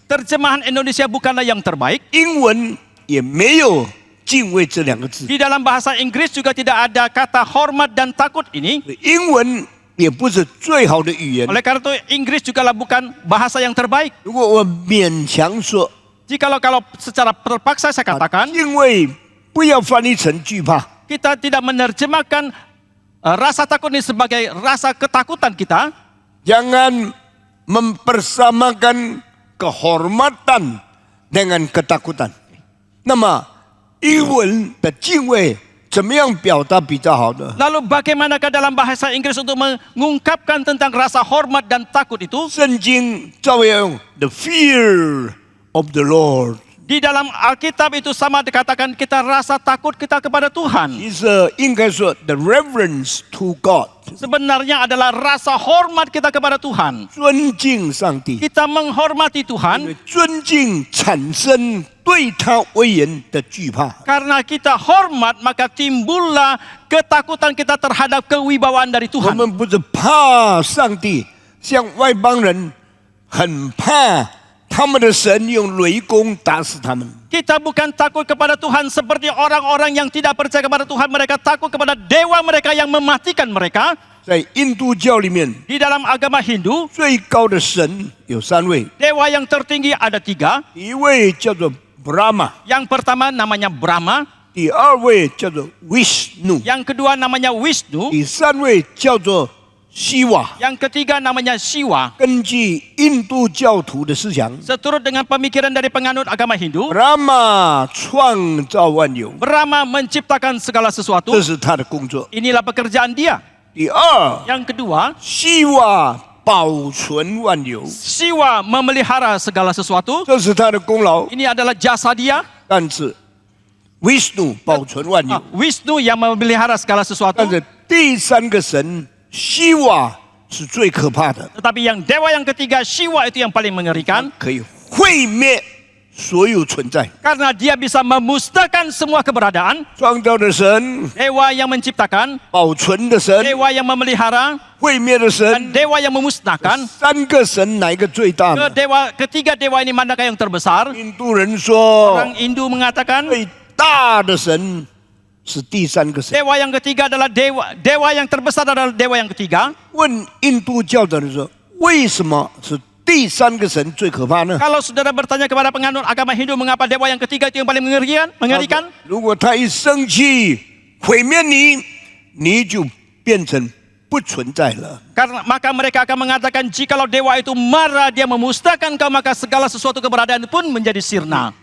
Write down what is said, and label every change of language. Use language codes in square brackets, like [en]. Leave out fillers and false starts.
[id] Terjemahan Indonesia bukanlah yang terbaik. [zh] 英文也没有敬畏这两个字， [id] Di dalam bahasa Inggris juga tidak ada kata hormat dan takut ini. [zh] 英文也不是最好的语言。 [id] Oleh karena itu Inggris juga bukan bahasa yang terbaik. [zh] 如果我勉强说， [id] Kalau secara terpaksa saya katakan, [zh] 敬畏不要翻译成惧怕， [id] kita tidak menerjemahkan rasa takut ini sebagai rasa ketakutan kita. jangan mempersamakan kehormatan dengan ketakutan。 [zh] 那么英文的敬畏怎么样表达比较好呢？ [id] Lalu bagaimanakah dalam bahasa Inggris untuk mengungkapkan tentang rasa hormat dan takut itu? [zh] 圣经照样用 [en] the fear of the Lord。 [id] Di dalam Alkitab itu sama dikatakan kita rasa takut kita kepada Tuhan. [zh] 其实应该说 [en] the reverence to God， [id] Sebenarnya adalah rasa hormat kita kepada Tuhan. [zh] 尊敬上帝， [id] Kita menghormati [zh] 因 [id] Tuhan [zh] 为尊敬产生对他威严的惧怕。 [id] karena kita hormat maka timbullah ketakutan kita terhadap kewibawaan dari [zh] 我 [id] Tuhan. [zh] 们不是怕上帝，像外邦人很怕他们的神用雷公打死他们。 [id] Kita bukan takut kepada Tuhan seperti orang-orang yang tidak percaya kepada Tuhan. Mereka takut kepada dewa mereka yang mematikan mereka. [zh] 在印度教里面， [id] Di dalam agama Hindu, [zh] 最高的神有3位， [id] dewa yang tertinggi ada 3. [zh] 第一位叫做 Brahma， [id] Yang pertama namanya Brahma, [zh] 第二位叫做 Vishnu， [id] yang kedua namanya Wisnu, [zh] 第三位叫做西瓦。 [id] yang ketiga namanya Shiva. [zh] 根据印度教徒的思想， [id] Seturut dengan pemikiran dari penganut agama Hindu, [zh] Brahma 创造万有， [id] Brahma menciptakan segala [zh] 这 [id] sesuatu. [zh] 是他的工作。 [id] Inilah pekerjaan dia. [zh] 第二， [id] Yang kedua, [zh] 西瓦保存万有， [id] Shiva memelihara segala sesuatu. [zh] 这是他的功劳。 [id] Ini adalah jasa dia. [zh] 但是 Vishnu 保存万有， [id] Wisnu yang memelihara segala sesuatu. [zh] 但是第三个神西瓦是最可怕的， [id] Tetapi yang dewa yang ketiga, Shiva itu yang paling mengerikan. [zh] 可以毁灭所有存在。 [id] Karena dia bisa memusnahkan semua keberadaan. [zh] 创造的神、 [id] Dewa yang menciptakan, [zh] 保存的神、 [id] dewa yang memelihara, [zh] 毁灭的神， [id] dewa yang memusnahkan. [zh] 三个神哪一个最大呢？ [id] Ketiga dewa ini manakah yang terbesar? [zh] 印度人说， [id] Orang Hindu mengatakan [zh] 最大的神是第三个神。 [id] dewa yang ketiga adalah dewa yang terbesar adalah dewa yang ketiga. [zh] 问印度教的人说，为什么是第三个神最可怕呢？ [id] Kalau saudara bertanya kepada penganut agama Hindu mengapa dewa yang ketiga itu yang paling mengerikan? [zh] 如果他一生气毁灭你，你就变成不存在了。 [id] Karena maka mereka akan mengatakan jikalau dewa itu marah dia memusnahkan kau maka segala sesuatu keberadaan pun menjadi sirna.